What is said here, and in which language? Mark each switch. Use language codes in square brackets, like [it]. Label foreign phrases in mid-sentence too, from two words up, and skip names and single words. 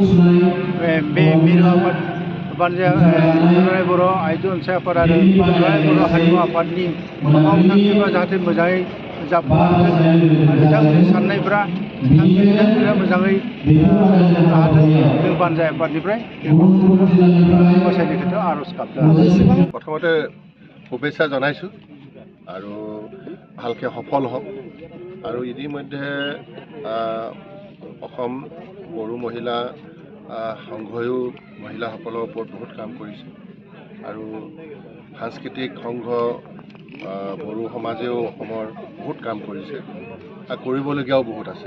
[brx] बे मिरु आफाद दुलाराय बर' आइजो अनसाय आफाद आरो दुलाराय बर' हारिमु आफादनि मावथांखिफ्रा जाहाथे मोजाङै जाफुंथों, बिथांमोननि साननायफ्रा बिथांमोना मोजाङै जाफुंनो हाथों। जों बानजाय आफादनिफ्राय गसाइनि खोथायाव आर'ज गाबदों। [as] প্ৰথমতে শুভেচ্ছা जनाइছোঁ আৰু ভালকে সফল হওক। আৰু ইতিমধ্যে অসম বড়ো মহিলা সংঘয়ো মহিলাসকলৰ ওপৰত বহুত কাম কৰিছে আৰু সাংস্কৃতিক সংঘ বড়ো সমাজেও অসমৰ বহুত কাম কৰিছে আৰু কৰিবলগীয়াও বহুত আছে।